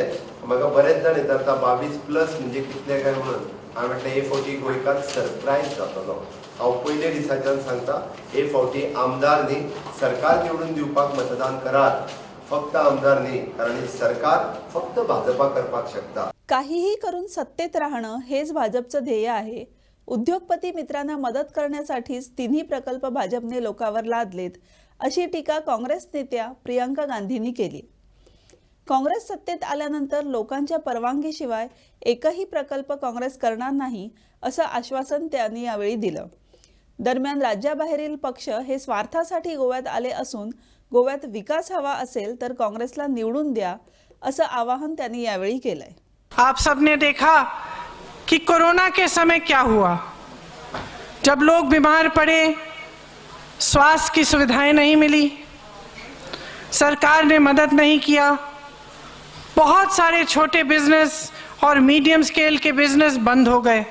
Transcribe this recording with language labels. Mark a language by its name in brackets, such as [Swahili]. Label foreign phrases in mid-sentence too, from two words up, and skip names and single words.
[Konkani] म्हाका बरेच जाण येता 22+ म्हणजे कितले काय म्हणून. हांवें म्हटलें हे फावटी गोंयकार सरप्रायज जातलो. हांव पयले दिसाच्यान सांगता, हे फावटी आमदार न्ही सरकार निवडून दिवपाक मतदान करात. फक्त आमदार न्ही, कारण ही सरकार फक्त भाजपा करपाक शकता. [Marathi] काहीही करून सत्तेत राहणं हेच भाजपचं ध्येय आहे. उद्योगपती मित्रांना मदत करण्यासाठीच तिन्ही प्रकल्प भाजपने लोकांवर लादलेत, अशी टीका काँग्रेस नेत्या प्रियंका गांधींनी केली. काँग्रेस सत्तेत आल्यानंतर लोकांच्या परवानगीशिवाय एकही प्रकल्प काँग्रेस करणार नाही, असं आश्वासन त्यांनी यावेळी दिलं. दरम्यान राज्याबाहेरील पक्ष हे स्वार्थासाठी गोव्यात आले असून गोव्यात विकास हवा असेल तर काँग्रेसला निवडून द्या, असं आवाहन त्यांनी यावेळी केलंय. [Hindi] आप सबने देखा कि कोरोना के समय क्या हुआ. जब लोग बीमार पड़े, स्वास्थ्य की सुविधाएं नहीं मिली, सरकार ने मदद नहीं किया. बहुत सारे छोटे बिजनेस और [English] medium scale [Hindi] के बिजनेस बंद हो गए.